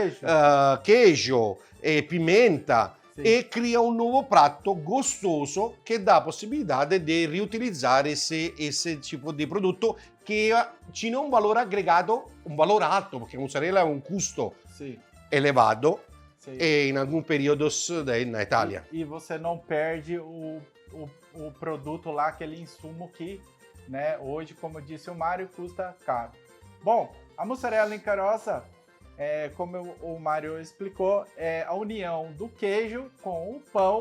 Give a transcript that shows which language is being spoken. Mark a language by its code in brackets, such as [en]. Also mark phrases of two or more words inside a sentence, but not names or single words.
[pt] queijo e pimenta, e cria um novo prato gostoso que dá a possibilidade de reutilizar esse tipo de produto que tinha um valor agregado, um valor alto, porque a mussarela é um custo elevado, [it] e in alcuni periodi [pt] na Itália. E você não perde o produto lá, aquele insumo que, né, hoje, como disse o Mário, custa caro. Bom, a mussarela em caroça, como o Mário explicou, é a união do queijo com o pão.